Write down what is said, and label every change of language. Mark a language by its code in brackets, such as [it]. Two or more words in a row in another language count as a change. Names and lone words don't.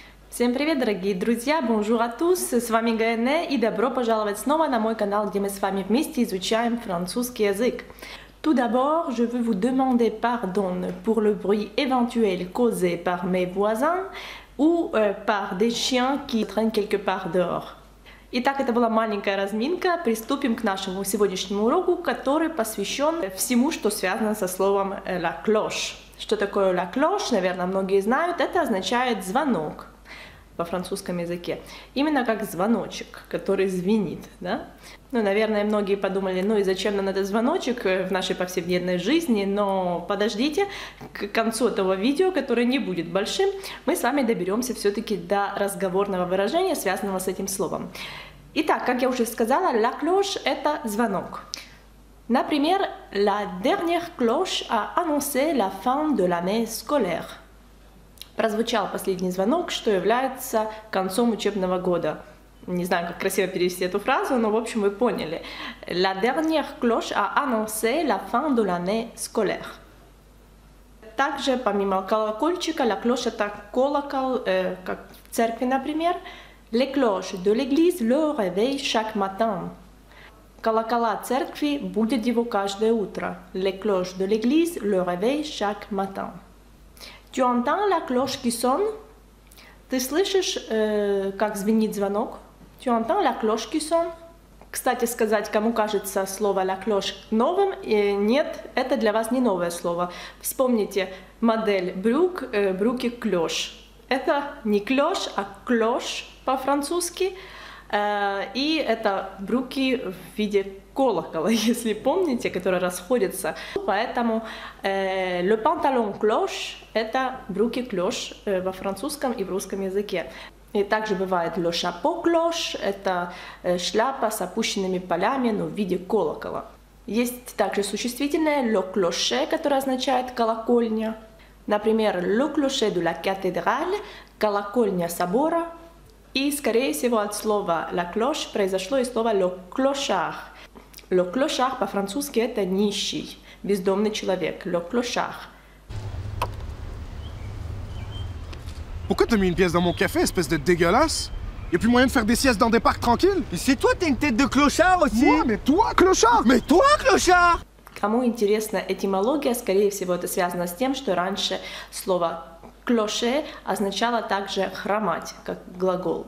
[ru] Всем привет, дорогие друзья! [fr] Bonjour à tous! [ru] С вами Гаэне и добро пожаловать снова на мой канал, где мы с вами вместе изучаем французский язык. [fr] Tout d'abord, je veux vous demander pardon pour le bruit éventuel causé par mes voisins ou par des chiens qui traînent quelque part dehors. [ru] Итак, это была маленькая разминка. Приступим к нашему сегодняшнему уроку, который посвящен всему, что связано со словом [fr] la cloche. [ru] Что такое [fr] la cloche? [ru] Наверное, многие знают. Это означает звонок во французском языке. Именно как звоночек, который звенит, да? Ну, наверное, многие подумали, ну и зачем нам этот звоночек в нашей повседневной жизни, но подождите, к концу этого видео, которое не будет большим, мы с вами доберемся все-таки до разговорного выражения, связанного с этим словом. Итак, как я уже сказала, [fr] la cloche – [ru] это звонок. Например, [fr] la dernière cloche a annoncé la fin de l'année scolaire. [ru] Прозвучал последний звонок, что является концом учебного года. Не знаю, как красиво перевести эту фразу, но в общем вы поняли. [fr] La dernière cloche a annoncé la fin de l'année scolaire. [ru] Также, помимо колокольчика, [fr] la cloche [ru] это колокол, как в церкви, например. [fr] Les cloches de l'église le réveillent chaque matin. [ru] Колокола церкви будят его каждое утро. [fr] Les cloches de l'église le réveillent chaque matin. Tu entends la cloche qui sonne? [ru] Ты слышишь, как звенит звонок? [fr] Tu entends la cloche qui sonne? [ru] Кстати сказать, кому кажется слово [fr] la cloche [ru] новым, нет, это для вас не новое слово. Вспомните модель брюк, брюки клёш. Это не клёш, а клош по-французски. И это брюки в виде колокола, если помните, которые расходятся. Поэтому [fr] le pantalon cloche – [ru] это брюки клёш во французском и в русском языке. И также бывает [fr] le chapeau cloche – [ru] это шляпа с опущенными полями, но в виде колокола. Есть также существительное [fr] le clocher, [ru] которое означает колокольня. Например, [fr] le clocher de la cathédrale – [ru] колокольня собора. И, скорее всего, от слова [fr] la cloche [ru] произошло и слово [fr] le clochard. Le clochard [ru] по-французски это нищий, бездомный человек. [fr] Le clochard. Pourquoi t'as mis une pièce dans mon café, espèce de dégueulasse? Y'a plus moyen de faire des siestes dans des parcs tranquilles? Mais c'est toi, t'as une tête de clochard aussi! Moi, mais toi, clochard! Mais toi, clochard! [ru] Кому интересна этимология, скорее всего, это связано с тем, что раньше слово «клоше» означало также «хромать», как глагол.